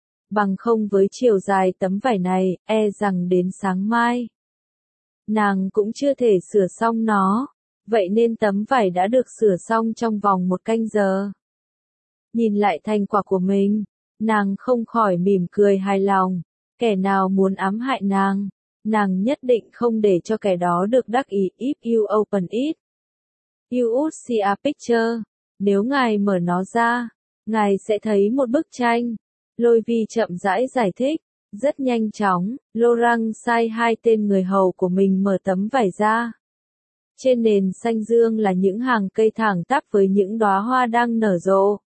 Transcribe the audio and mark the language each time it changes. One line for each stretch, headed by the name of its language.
Vietnamese: Bằng không với chiều dài tấm vải này, e rằng đến sáng mai, nàng cũng chưa thể sửa xong nó. Vậy nên tấm vải đã được sửa xong trong vòng một canh giờ. Nhìn lại thành quả của mình, nàng không khỏi mỉm cười hài lòng. Kẻ nào muốn ám hại nàng, nàng nhất định không để cho kẻ đó được đắc ý.
English: If you open it, you would see a picture.
Vietnamese: Nếu ngài mở nó ra, ngài sẽ thấy một bức tranh. Lôi Vi chậm rãi giải thích, rất nhanh chóng, Laurent sai hai tên người hầu của mình mở tấm vải ra. Trên nền xanh dương là những hàng cây thẳng tắp với những đóa hoa đang nở rộ.